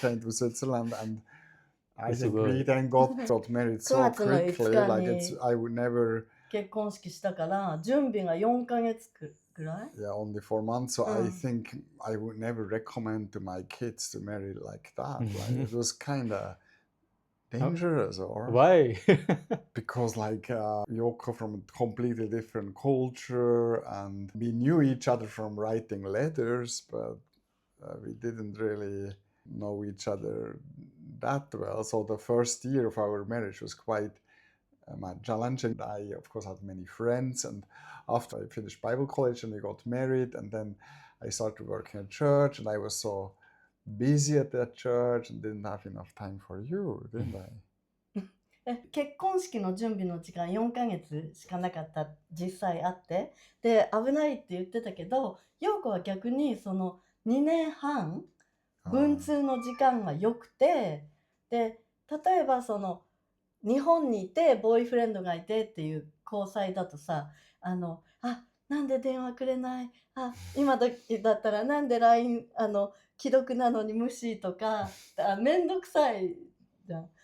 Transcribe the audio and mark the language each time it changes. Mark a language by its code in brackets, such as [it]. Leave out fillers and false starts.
[en] Switzerland, and I think we then got married so quickly. Like I would never. [ja] 結婚式したから準備が4ヶ月ぐらい。 [en] Yeah, only 4 months. So I think I would never recommend to my kids to marry like that. Like, it was kind of dangerous. Or why? Because Yoko from a completely different culture, and we knew each other from writing letters, but we didn't really know each other that well. So the first year of our marriage was quite challenging. I, of course, had many friends, and after I finished Bible college and we got married, and then I started working at church, and I was so busy at that church and didn't have enough time for you, didn't I? [ja] 結婚式の準備の時間4ヶ月しかなかった実際あって、で危ないって言ってたけど、陽子は逆にその2年半文通の時間が良くて、で例えばその日本にいてボーイフレンドがいてっていう交際だとさ、なんで電話くれない、今だったらなんで LINE 既読なのに無視とかめんどくさいじゃん。